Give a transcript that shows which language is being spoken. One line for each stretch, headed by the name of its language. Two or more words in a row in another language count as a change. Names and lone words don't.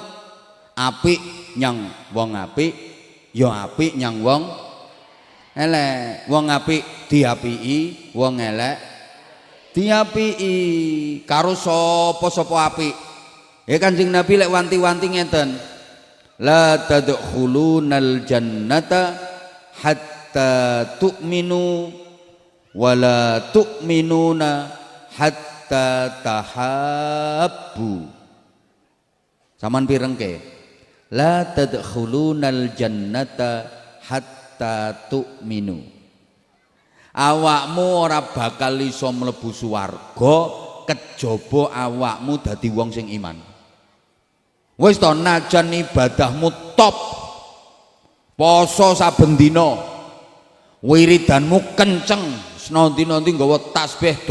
Javanese: Apik nyang wong apik, ya apik nyang wong elek. Wong apik diapiki, wong elek diapiki. Karo sapa-sapa apik. Kanjeng Nabi lek wanti-wanti ngeten.
Arabic: لا تدخلون الجنة حتى تؤمنوا ولا تؤمنون حتى تحابوا.
Javanese: Saman pirengke?
Arabic: لا تدخلون الجنة حتى تؤمنوا.
Javanese: Awakmu ora bakal iso mlebu swarga kejaba awakmu dadi wong sing iman. Wis to najan ibadahmu top, poso saben dina, wiridanmu kenceng, senanti-nanti nggawa tasbih